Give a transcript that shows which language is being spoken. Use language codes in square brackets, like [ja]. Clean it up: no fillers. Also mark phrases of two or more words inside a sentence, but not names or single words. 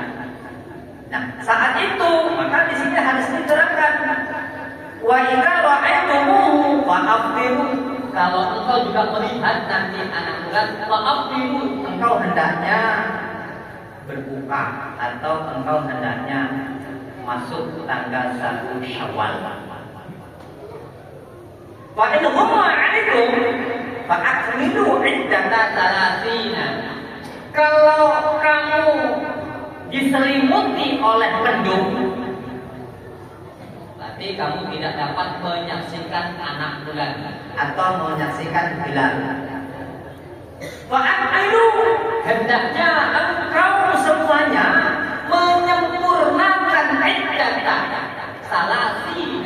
[id] Nah, saat itu maka di sini harus diterangkan, [ar] وإذا رأيتموه فأفطروا. [id] Kalau engkau juga melihat nanti anak bulan, fa'aftiru, engkau hendaknya berbuka atau engkau hendaknya masuk tanggal 1 Syawal. [ar] وإن غم عليكم فأكملوا عدة ثلاثين. [id] Kalau kamu diselimuti oleh mendung, berarti kamu tidak dapat menyaksikan anak bulan atau menyaksikan hilal. Fa'akmilu, hendaknya engkau semuanya menyempurnakan [ar] عدة ثلاثين.